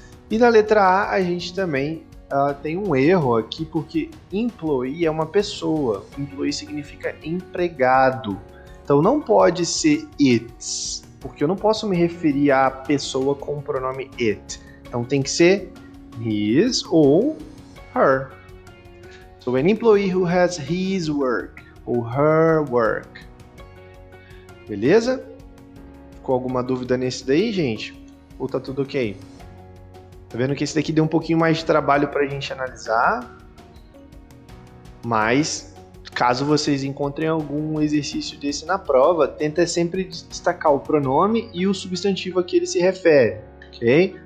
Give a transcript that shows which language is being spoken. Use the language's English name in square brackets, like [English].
[Portuguese] E na letra A gente também tem um erro aqui, porque employee é uma pessoa. Employee significa empregado. Então não pode ser its, porque eu não posso me referir à pessoa com o pronome it. Então tem que ser his ou her. [English] So an employee who has his work ou her work. [Portuguese] Beleza? Ficou alguma dúvida nesse daí, gente? Ou tá tudo ok? Tá vendo que esse daqui deu um pouquinho mais de trabalho pra gente analisar. Mas, caso vocês encontrem algum exercício desse na prova, tenta sempre destacar o pronome e o substantivo a que ele se refere, ok?